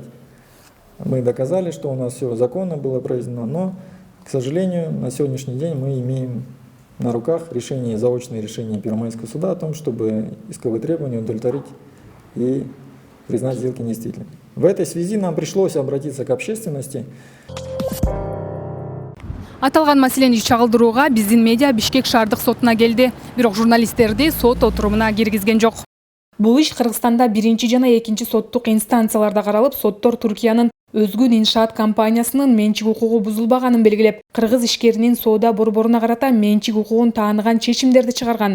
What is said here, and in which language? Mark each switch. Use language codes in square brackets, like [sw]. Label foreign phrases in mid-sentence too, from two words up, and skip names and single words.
[ru] Мы доказали, что у нас все законно было произведено, но, к сожалению, на сегодняшний день мы имеем на руках заочное решение Первомайского суда о том, чтобы исковые требования удовлетворить и признать сделки недействительными. В этой связи нам пришлось обратиться к общественности. [ky] Аталган маселени чагылдырууга биздин медиа Бишкек шаардык сотуна келди, бирок журналисттерди сот отурумуна киргизген жок. Бул иш Кыргызстанда 1 жана 2 соттук инстанцияларда каралып, соттор Түркиянын Özgün иншаат компаниясынын менчик укугу бузулбаганын белгилеп, кыргыз ишкеринин соода борборуна карата менчик укугун тааныган чечимдерди чыгарган.